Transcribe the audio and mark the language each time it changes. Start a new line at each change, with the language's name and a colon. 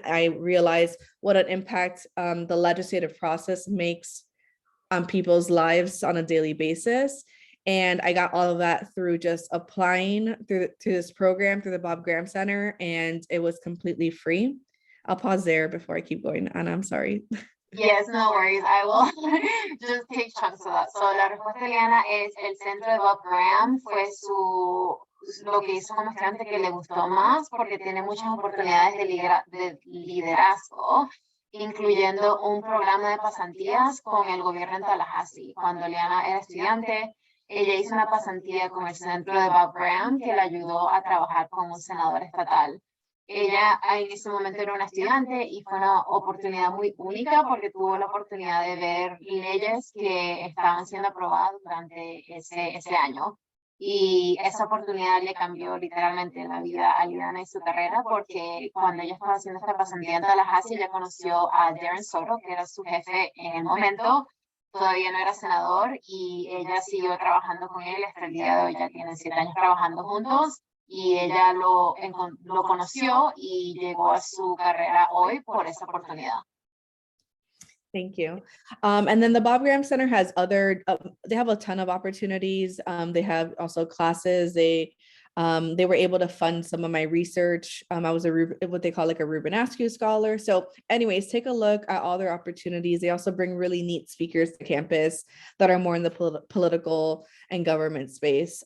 English: I realized what an impact the legislative process makes on people's lives on a daily basis. And I got all of that through just applying to this program through the Bob Graham Center, and it was completely free. I'll pause there before I keep going, Anna, I'm sorry. Yes, no worries. I will just take chunks of that. So
Spanish: la respuesta de Liana es el centro de Bob Graham fue lo que hizo como estudiante que le gustó más porque tiene muchas oportunidades de liderazgo, incluyendo un programa de pasantías con el gobierno en Tallahassee. Cuando Liana era estudiante, ella hizo una pasantía con el centro de Bob Graham que le ayudó a trabajar con un senador estatal. Ella en ese momento era una estudiante y fue una oportunidad muy única porque tuvo la oportunidad de ver leyes que estaban siendo aprobadas durante ese año. Y esa oportunidad le cambió literalmente la vida a Liana y su carrera, porque cuando ella estaba haciendo esta pasantía en Tallahassee, ella conoció a Darren Soto, que era su jefe en el momento. Todavía no era senador y ella siguió trabajando con él hasta el día de hoy. Ya tienen 7 años trabajando juntos y ella lo conoció y llegó a su carrera hoy por esa oportunidad.
English: Thank you. And then the Bob Graham Center has they have a ton of opportunities. They have also classes. They They were able to fund some of my research. I was what they call like a Ruben Askew scholar. So anyways, take a look at all their opportunities. They also bring really neat speakers to campus that are more in the political and government space.